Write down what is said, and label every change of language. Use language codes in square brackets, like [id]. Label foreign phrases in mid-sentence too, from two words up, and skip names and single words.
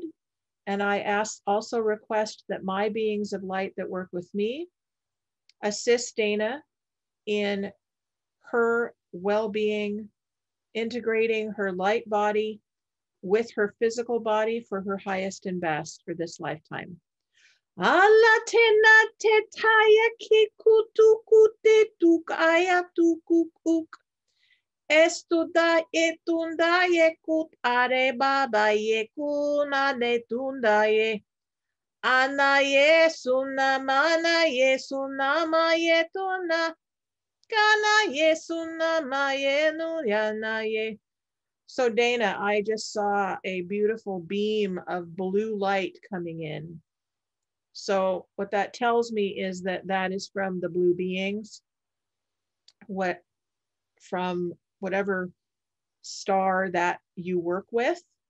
[en] And I also request that my beings of light that work with me assist Dana in her well-being, integrating her light body with her physical body for her highest and best for this lifetime. Ala tena te taya ki kutuku te tukaya tukuk. Estuda etunda ye kut are baba ye kuna netunda ye. Ana ye sunamana ye sunama ye tuna. Kana ye sunama ye nuyana ye. So Dana, I just saw a beautiful beam of blue light coming in. So what that tells me is that that is from the blue beings, from whatever star that you work with.